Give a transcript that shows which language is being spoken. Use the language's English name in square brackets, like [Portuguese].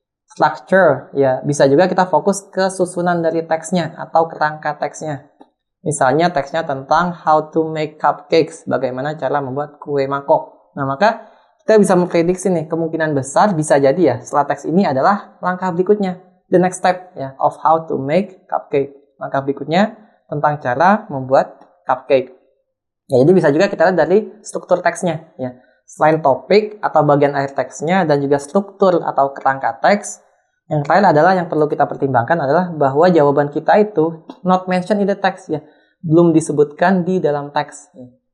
[Indonesian] Structure, ya bisa juga kita fokus ke susunan dari teksnya atau kerangka teksnya. Misalnya teksnya tentang [English] how to make cupcakes, [Indonesian] bagaimana cara membuat kue mangkok. Nah, maka kita bisa memprediksi nih, kemungkinan besar bisa jadi ya, setelah teks ini adalah langkah berikutnya. [English] The next step ya, of how to make cupcake. [Indonesian] Langkah berikutnya tentang cara membuat cupcake. Ya, jadi bisa juga kita lihat dari struktur teksnya ya. Selain topik atau bagian akhir teksnya dan juga struktur atau kerangka teks, yang terakhir adalah yang perlu kita pertimbangkan adalah bahwa jawaban kita itu [English] not mentioned in the text [Indonesian] ya, belum disebutkan di dalam teks. Ya.